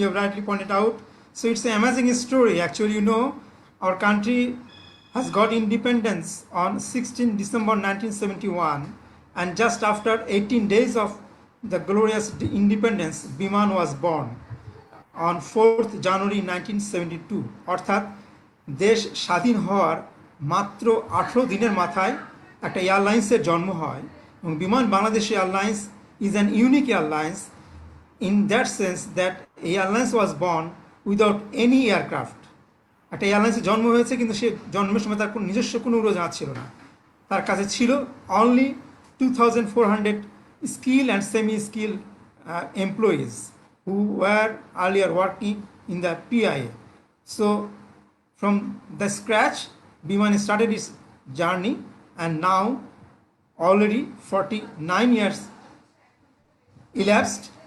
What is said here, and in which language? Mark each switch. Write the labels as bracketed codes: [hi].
[en] You've rightly pointed out. So it's an amazing story. Actually, our country has got independence on 16 December 1971, and just after 18 days of the glorious independence, Biman was born on 4th January 1972. [bn] অর্থাৎ দেশ স্বাধীন হওয়ার মাত্র 18 দিনের মাথায় একটা এয়ারলাইন্সের জন্ম হয়, এবং বিমান Bangladesh airlines [en] is an unique airlines in that sense that airlines was born without any aircraft. [bn] একটা এয়ারলাইন্সে জন্ম হয়েছে, কিন্তু সে জন্মের সময় তার কোনো নিজস্ব কোনো উড়োজাহাজ ছিল না। তার কাছে ছিল only [en] 2400 skilled and semi skilled employees who were earlier working in the PIA. So from the scratch, Biman started its journey, and now already 49 years elapsed.